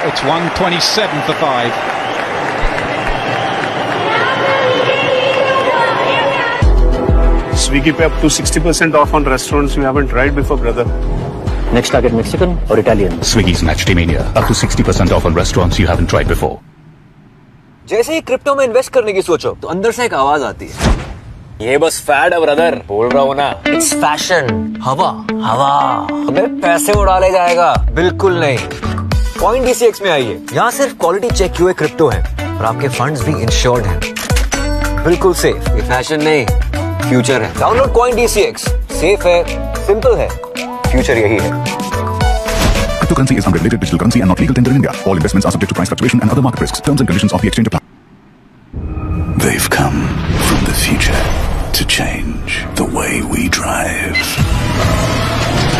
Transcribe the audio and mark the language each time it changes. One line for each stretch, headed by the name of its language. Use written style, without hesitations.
English: It's 127 for 5. Swiggy पे up to 60% off on restaurants you haven't tried before, brother. Next target Mexican or Italian? Swiggy's Matchday up to 60% off on restaurants you haven't tried before.
Hindi: जैसे ही crypto में invest करने की सोचो तो अंदर से एक आवाज आती है, ये बस फैड है ब्रदर. बोल रहा हूँ ना, इट्स फैशन. हवा हवा हमें पैसे उड़ा ले जाएगा. बिल्कुल नहीं. पॉइंट DCX में आइए. यहाँ सिर्फ क्वालिटी चेक किए क्रिप्टो है और आपके फंड्स भी इंश्योर्ड हैं. बिल्कुल सेफ. ये फैशन नहीं, फ्यूचर है. Download coin DCX. सेफ है, सिंपल है, फ्यूचर यही है.
English: Cryptocurrency is unregulated digital currency and not legal tender in India. All investments are subject to price fluctuation and other market risks. Terms and conditions of the exchange apply. They've come from the future to change the way we drive.